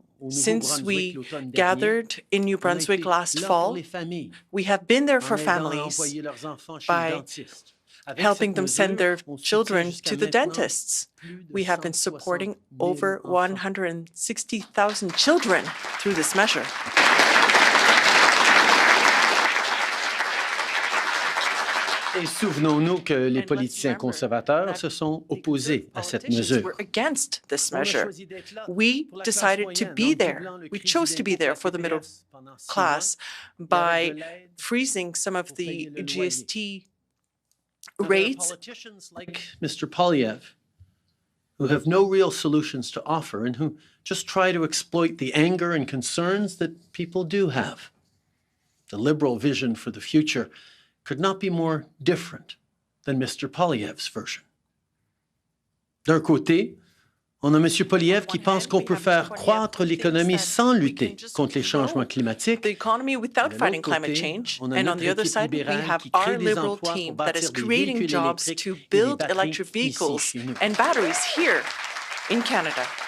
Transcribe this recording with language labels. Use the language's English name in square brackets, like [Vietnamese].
[English] Since we gathered in New Brunswick last fall, we have been there for families by helping them send their children to the dentists. We have been supporting over 160,000 children through this measure. [French] Et souvenons-nous que les politiciens conservateurs se sont opposés à cette mesure. [English] We're against this measure. We decided to be there. We chose to be there for the middle class by freezing some of the GST rates. Politicians like Mr. Poilievre, who have no real solutions to offer and who just try to exploit the anger and concerns that people do have. The Liberal vision for the future could not be more different than Mr. Poilievre's version. [French] D'un côté, on a M. Poilievre qui pense qu'on peut faire croître l'économie sans lutter contre les changements climatiques. [English] The economy without fighting climate change. And on the other side, we have our Liberal team that is creating jobs to build electric vehicles and batteries here in Canada.